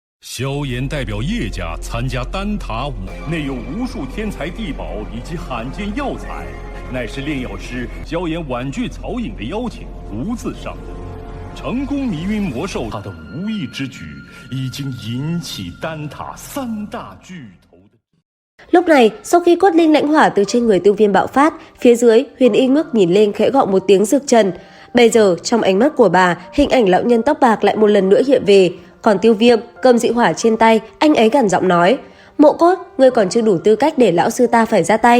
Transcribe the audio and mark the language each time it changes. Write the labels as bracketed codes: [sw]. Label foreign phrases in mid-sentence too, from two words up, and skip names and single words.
[zh] 萧炎代表叶家参加丹塔舞，内有无数天才地宝以及罕见药材，乃是炼药师萧炎婉拒曹颖的邀請，獨自上阵，成功迷暈魔獸。他的無意之舉已經引起丹塔三大巨頭的。 [vi] Lúc này, sau khi cốt linh lãnh hỏa từ trên người Tiêu Viêm bạo phát, phía dưới Huyền Y ngước nhìn lên khẽ gọi một tiếng Dược Trần. Bây giờ trong ánh mắt của bà, hình ảnh lão nhân tóc bạc lại một lần nữa hiện về. Còn Tiêu Viêm cầm dị hỏa trên tay, anh ấy gằn giọng nói: Mộ Cốt, ngươi còn chưa đủ tư cách để lão sư ta phải ra tay.